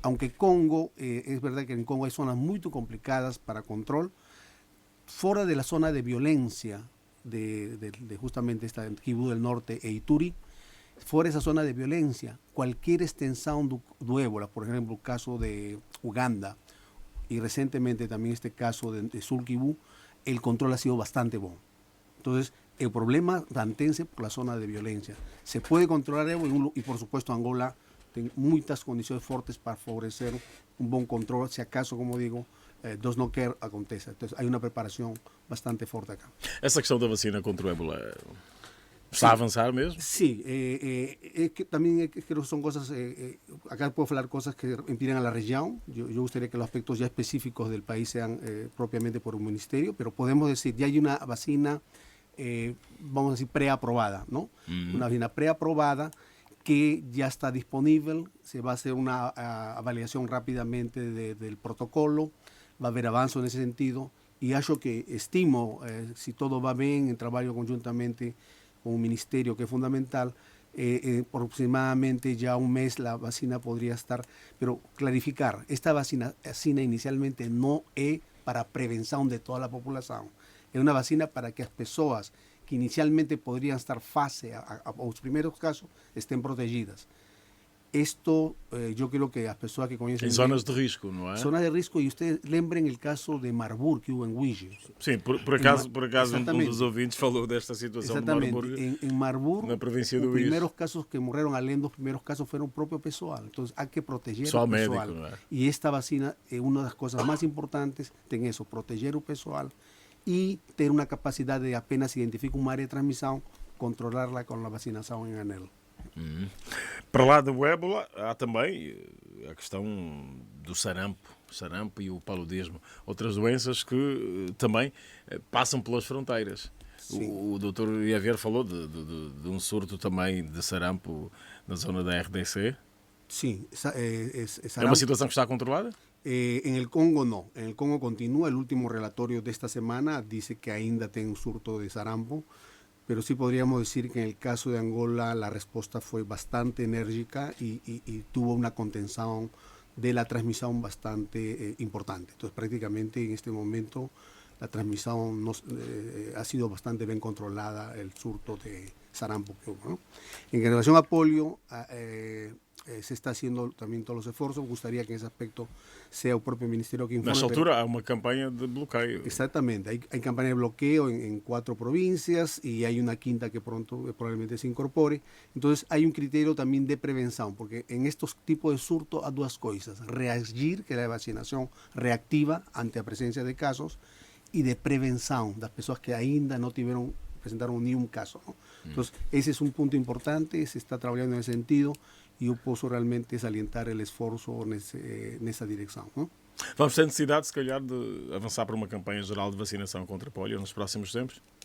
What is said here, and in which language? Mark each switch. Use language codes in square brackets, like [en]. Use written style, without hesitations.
[es] Aunque Congo, es verdad que en Congo hay zonas muy complicadas para control, fuera de la zona de violencia de justamente esta Kivu del Norte e Ituri, fuera de esa zona de violencia, cualquier extensión do ébola, por ejemplo, el caso de Uganda y recientemente también este caso de Sur Kivu, el control ha sido bastante bueno. Entonces, El problema mantém-se por la zona de violencia. Se puede controlar ébola y por supuesto Angola tiene muchas condiciones fuertes para favorecer un buen control, si acaso, como digo, [en] does not care [es] aconteça. Entonces hay una preparación bastante fuerte acá. [pt] Essa questão da vacina contra o ébola está a avançar mesmo? [es] Sí, que también creo que son cosas, acá puedo hablar cosas que impiden a la región. Yo gustaría que los aspectos ya específicos del país sean propiamente por un ministerio, pero podemos decir, ya hay una vacina, vamos a decir, preaprobada, ¿no? Una vacina preaprobada que ya está disponible, se va a hacer una validación rápidamente del protocolo, va a haber avance en ese sentido, y estimo, si todo va bien, en trabajo conjuntamente con un ministerio que es fundamental, por aproximadamente ya un mes la vacina podría estar, pero clarificar, esta vacina inicialmente no es para prevención de toda la población, es una vacina para que las personas que inicialmente podrían estar fase a los primeros casos estén protegidas. Esto, yo creo que las personas que conocen... En zonas de risco, ¿no es? Zonas de risco, y ustedes lembren el caso de Marburg que hubo en Uige. [pt] Sim, por acaso um dos ouvintes falou desta situação de Marburg. [es] En Marburg, [pt] na província do [es] los primeros casos que murieron, além dos primeros casos, fueron propio pessoal. Entonces, hay que proteger al pessoal. Médico, ¿no? Y esta vacina, una de las cosas más importantes, tiene eso, proteger al pessoal y tener una capacidad de apenas identificar un área de transmisión, controlarla con la vacinación en anel. [pt] Para lá do ébola, há também a questão do sarampo e o paludismo. Outras doenças que também passam pelas fronteiras. O Dr. Javier falou de um surto também de sarampo na zona da RDC. Sim. É uma situação que está controlada? [es] En el Congo no. En el Congo continúa. El último relatorio de esta semana dice que ainda tiene un surto de sarampo. Pero sí podríamos decir que en el caso de Angola la respuesta fue bastante enérgica y tuvo una contención de la transmisión bastante importante. Entonces prácticamente en este momento la transmisión ha sido bastante bien controlada, el surto de sarampo que hubo, ¿no? En relación a polio, se está haciendo también todos los esfuerzos. Me gustaría que en ese aspecto sea el propio ministerio que informe. [pt] Nesta altura há uma campanha de bloqueio. [es] Exactamente, hay campaña de bloqueo en 4 provincias y hay una quinta que pronto probablemente se incorpore. Entonces hay un criterio también de prevención, porque en estos tipos de surto hay dos cosas: reagir, que es la vacinación reactiva ante la presencia de casos, y de prevención, las personas que ainda no presentaron ni un caso, ¿no? Entonces ese es un punto importante, se está trabajando en ese sentido. [pt] E eu posso realmente salientar o esforço nessa direção. Não? Vamos ter necessidade, se calhar, de avançar para uma campanha geral de vacinação contra polio nos próximos tempos?